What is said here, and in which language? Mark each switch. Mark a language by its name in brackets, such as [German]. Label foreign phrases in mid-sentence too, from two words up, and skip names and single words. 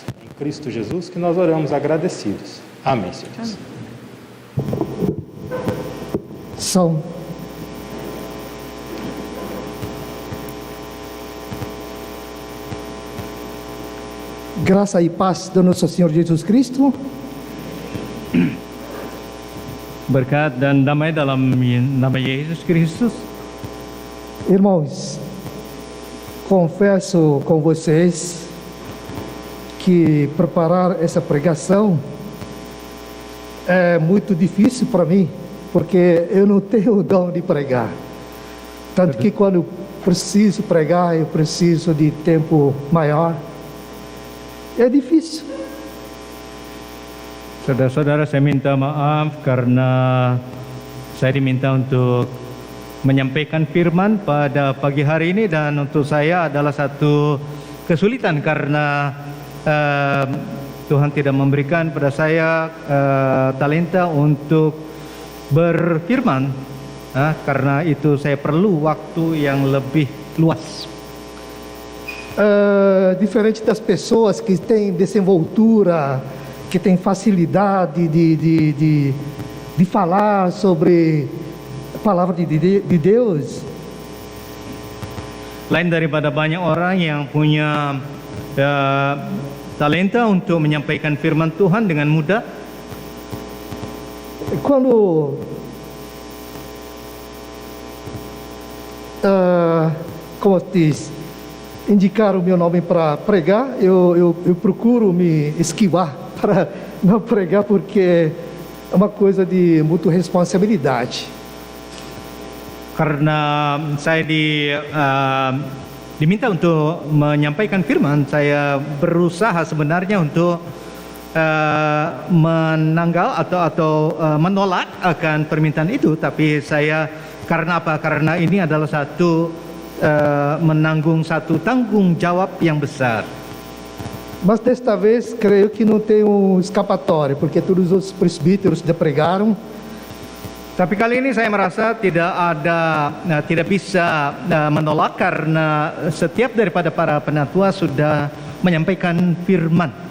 [Portuguese] Em Cristo Jesus que nós oramos agradecidos. Amém, Senhor Deus. Som. Graça e paz do nosso Senhor Jesus Cristo. [Indonesian] Berkat dan damai dalam nama Yesus Kristus. [Portuguese] Irmãos, confesso com vocês que preparar essa pregação é muito difícil para mim, porque eu não tenho o dom de pregar. Tanto que quando preciso pregar, eu preciso de tempo maior. É difícil. [Indonesian] Saudara-saudara, saya minta maaf karena saya diminta untuk menyampaikan firman pada pagi hari ini, dan untuk saya adalah satu kesulitan karena Tuhan tidak memberikan pada saya talenta untuk berfirman, karena itu saya perlu waktu yang lebih luas. [Portuguese] Diferente das pessoas que têm desenvoltura, que têm facilidade de falar sobre a palavra de Deus. [Indonesian] Lain daripada banyak orang yang punya talenta untuk menyampaikan firman Tuhan dengan mudah. [Portuguese] quando como diz, indicaram o meu nome para pregar, eu procuro me esquivar para não pregar, porque é uma coisa de muita responsabilidade. [Indonesian] Karena saya diminta untuk menyampaikan firman, saya berusaha sebenarnya untuk menanggal atau menolak akan permintaan itu, tapi saya karena apa? Karena ini adalah menanggung satu tanggung jawab yang besar. [Portuguese] Mas desta vez creio que não tem escapatória, porque todos os presbíteros pregaram. [Indonesian] Tapi kali ini saya merasa tidak bisa menolak, karena setiap daripada para penatua sudah menyampaikan firman.